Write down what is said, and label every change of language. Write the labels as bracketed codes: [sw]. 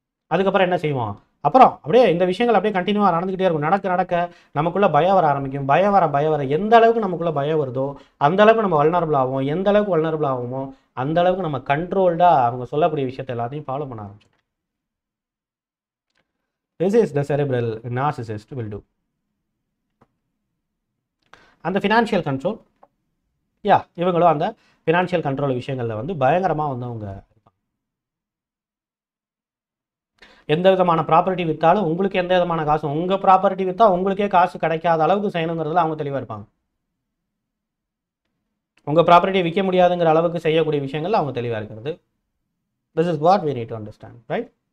[ta] அதுக்கப்புறம் என்ன செய்வோம், அப்புறம் அப்படியே இந்த விஷயங்கள் அப்படியே கண்டினியூவாக நடந்துக்கிட்டே இருக்கும். நடக்க நமக்குள்ளே பயம் வர ஆரம்பிக்கும். பயம் வர எந்த அளவுக்கு நமக்குள்ளே பயம் வருதோ அந்த அளவுக்கு நம்ம வல்னரபிள் ஆகும். எந்த அளவுக்கு வல்னரபிள் ஆகுமோ அந்த அளவுக்கு நம்ம கண்ட்ரோல்டாக அவங்க சொல்லக்கூடிய விஷயத்தை எல்லாத்தையும் ஃபாலோ பண்ண ஆரம்பிச்சோம். [en] This is the cerebral narcissist will do. [ta] அந்த ஃபினான்ஷியல் கண்ட்ரோல், இவங்களும் அந்த ஃபினான்ஷியல் கண்ட்ரோல் விஷயங்களில் வந்து பயங்கரமாக வந்து அவங்க எந்த விதமான ப்ராப்பர்ட்டி விற்றாலும் உங்களுக்கு எந்த விதமான காசு, உங்கள் ப்ராப்பர்ட்டி விற்றா உங்களுக்கே காசு கிடைக்காத அளவுக்கு செய்யணுங்கிறதுல அவங்க தெளிவாக இருப்பாங்க. உங்கள் ப்ராப்பர்ட்டியை விற்க முடியாதுங்கிற அளவுக்கு செய்யக்கூடிய விஷயங்கள் அவங்க தெளிவாக இருக்கிறது. [en] This is what we need to understand, right?